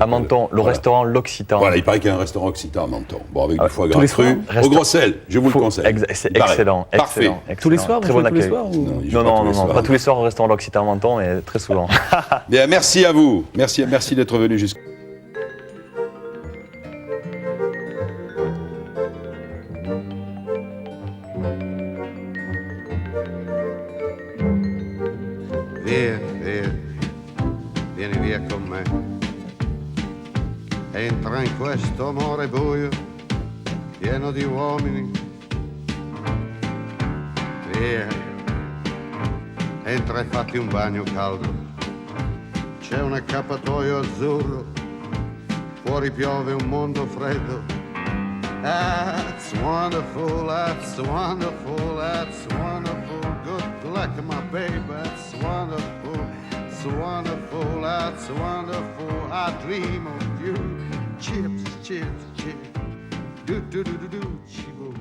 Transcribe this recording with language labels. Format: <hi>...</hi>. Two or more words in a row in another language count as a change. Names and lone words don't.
<fr>s'appelle- Menton, le Voilà. restaurant L'Occitan. Voilà, il paraît qu'il y a un restaurant occitan à Menton. Bon, avec du foie tous gras les cru, soirs au gros sel, je vous le conseille. C'est Pareil. excellent, Parfait. excellent. Tous les excellent. soirs, Très vous bon jouez tous les accueil. soirs ou- Non, il joue Non, pas tous non, les non, soirs. pas tous les soirs au restaurant L'Occitan à Menton, mais très souvent. Bien, merci à vous. Merci d'être venu jusqu'à...</fr> <it>Via, via, vieni via con me. Entra in questo amore buio, pieno di uomini. Via, entra e fatti un bagno caldo. C'è un accappatoio azzurro, fuori piove un mondo freddo.</it> <en>That's wonderful, that's wonderful, that's wonderful. Good luck, my baby, that's wonderful, it's wonderful, that's wonderful. I dream of you. Chips, chips, chips. Do, do, do, do, do. Chips.</en>